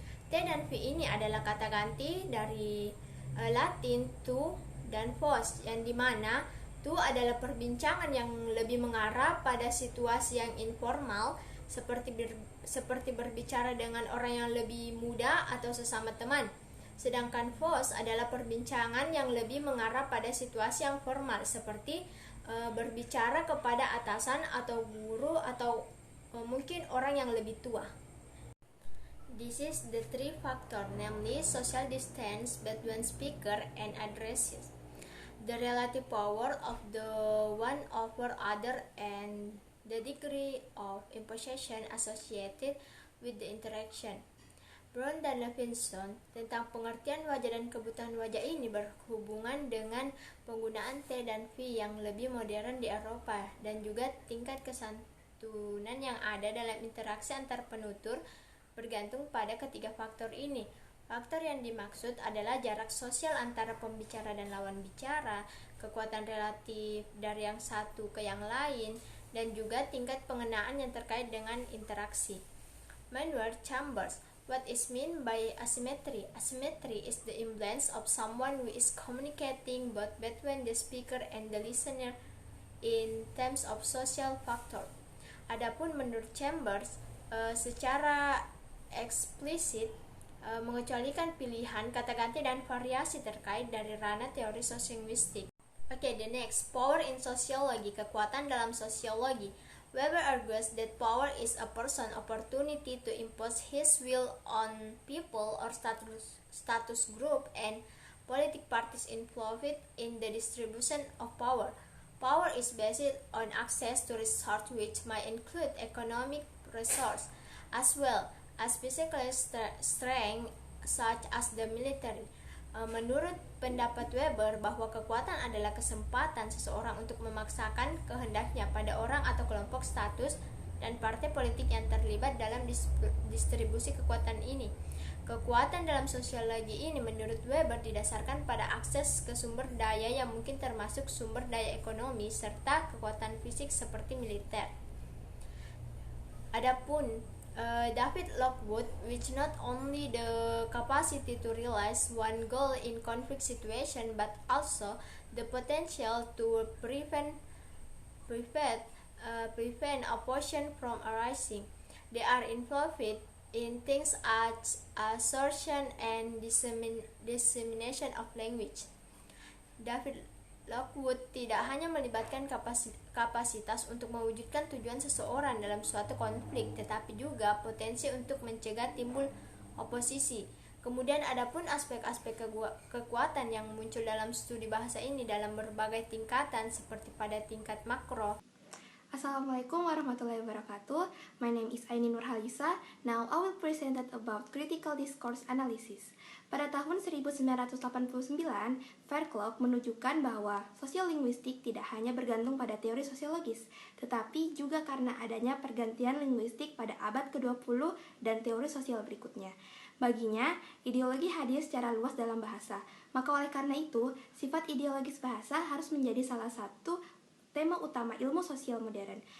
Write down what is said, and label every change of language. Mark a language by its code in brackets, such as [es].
[id] T dan V ini adalah kata ganti dari Latin to dan vos, yang dimana to adalah perbincangan yang lebih mengarah pada situasi yang informal, seperti berbicara dengan orang yang lebih muda atau sesama teman. Sedangkan vos adalah perbincangan yang lebih mengarah pada situasi yang formal, seperti berbicara kepada atasan atau guru atau mungkin orang yang lebih tua. [en] This is the three factor, namely social distance between speaker and addresses, the relative power of the one over other, and the degree of imposition associated with the interaction. [id] Brown dan Levinson tentang pengertian wajah dan kebutuhan wajah ini berhubungan dengan penggunaan T dan V yang lebih modern di Eropa, dan juga tingkat kesantunan yang ada dalam interaksi antar penutur bergantung pada ketiga faktor ini. Faktor yang dimaksud adalah jarak sosial antara pembicara dan lawan bicara, kekuatan relatif dari yang satu ke yang lain, dan juga tingkat pengenaan yang terkait dengan interaksi. [en] Menurut Chambers, what is meant by asymmetry? Asymmetry is the imbalance of someone who is communicating both between the speaker and the listener in terms of social factor. [id] Adapun menurut Chambers, secara eksplisit mengecualikan pilihan, kata ganti, dan variasi terkait dari ranah teori sosiolinguistik. [en] Okay, the next, power in sociology, [id] kekuatan dalam sosiologi. [en] Weber argues that power is a person's opportunity to impose his will on people or status group and political parties involved in the distribution of power. Power is based on access to resources which might include economic resource as well as physical strength such as the military. [id] Menurut pendapat Weber bahwa kekuatan adalah kesempatan seseorang untuk memaksakan kehendaknya pada orang atau kelompok status dan partai politik yang terlibat dalam distribusi kekuatan ini. Kekuatan dalam sosiologi ini menurut Weber didasarkan pada akses ke sumber daya yang mungkin termasuk sumber daya ekonomi serta kekuatan fisik seperti militer. [en] Adapun David Lockwood, which not only the capacity to realize one goal in conflict situation, but also the potential to prevent opposition from arising. They are involved in things as assertion and dissemination of language. [id] David Lockwood tidak hanya melibatkan kapasitas untuk mewujudkan tujuan seseorang dalam suatu konflik, tetapi juga potensi untuk mencegah timbul oposisi. Kemudian adapun aspek-aspek kekuatan yang muncul dalam studi bahasa ini dalam berbagai tingkatan seperti pada tingkat makro. [ar] Assalamualaikum warahmatullahi wabarakatuh. [en] My name is Aini Nurhalisa. Now I will present about critical discourse analysis. [id] Pada tahun 1989, Fairclough menunjukkan bahwa sosiolinguistik tidak hanya bergantung pada teori sosiologis, tetapi juga karena adanya pergantian linguistik pada abad ke-20 dan teori sosial berikutnya. Baginya, ideologi hadir secara luas dalam bahasa. Maka oleh karena itu, sifat ideologis bahasa harus menjadi salah satu tema utama ilmu sosial modern.